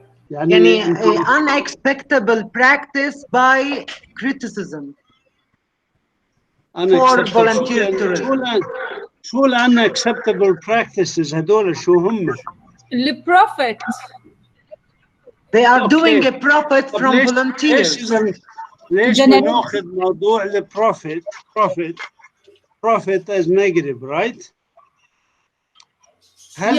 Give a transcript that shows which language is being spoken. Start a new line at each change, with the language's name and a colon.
Arabic: يعني
English: unacceptable practice by criticism for volunteer tourism.
Arabic: شو
English: unacceptable practices
Arabic: هذول شو هم؟ البروفيت.
English: They are doing a profit from volunteers.
Arabic: ليش بناخذ موضوع البروفيت
English: profit as negative, right؟
Arabic: هل